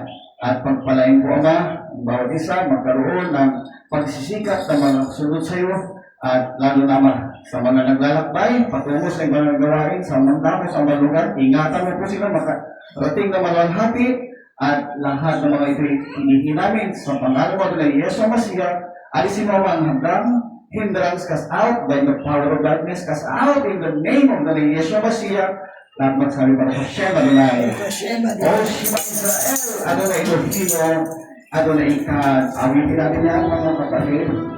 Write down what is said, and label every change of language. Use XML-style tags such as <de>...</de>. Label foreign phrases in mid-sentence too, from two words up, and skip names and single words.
<tl>At pagpalain po, Ama, ang bawat isa magkaroon ng pagsisikat na mga sunod sa iyo. At lalo na, Ama, sa mga naglalakbay, patungo sa ibang gawain, sa mga dako, sa mga lugar, ingatan mo po sila makarating na malalhati. At lahat ng mga ito hinihingi namin sa pangalan mo na</tl> <he>ישוע משיח.</he> <tl>Alisin mo ang hanggang</tl> <en>hindrance, cast out by the power of darkness, cast out in the name of the</en> <he>ישוע משיח.</he> <tl>Lahat magsabi para sa Hashem Adonai.</tl> <he>O שמע ישראל אדוני אלוהים אדוני אחד.</he> <tl>Awitin natin yan, mga kapatid.</tl>